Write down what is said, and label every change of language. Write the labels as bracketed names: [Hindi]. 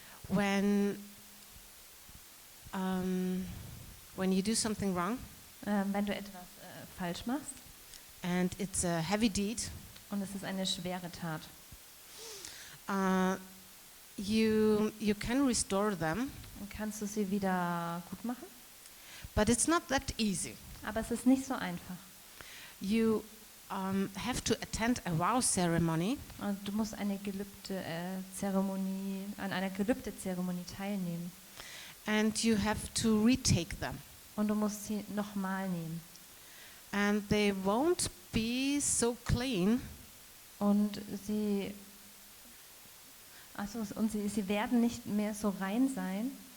[English] When you do something wrong [German] Wenn du etwas falsch machst [English] and it's a heavy deed, [German] und es ist eine schwere Tat, [English] you can restore them, [German] dann kannst du sie wieder gut machen. [English] but it's not that easy. [German] Aber es ist nicht so einfach. [English] You have to attend a vow ceremony, [German] Und du musst eine Gelübde-Zeremonie, an einer Gelübde-Zeremonie teilnehmen. [English] and you have to retake them, [German] Und du musst sie nochmal nehmen. [English] and they won't be so clean [German] Und sie werden nicht mehr so rein sein,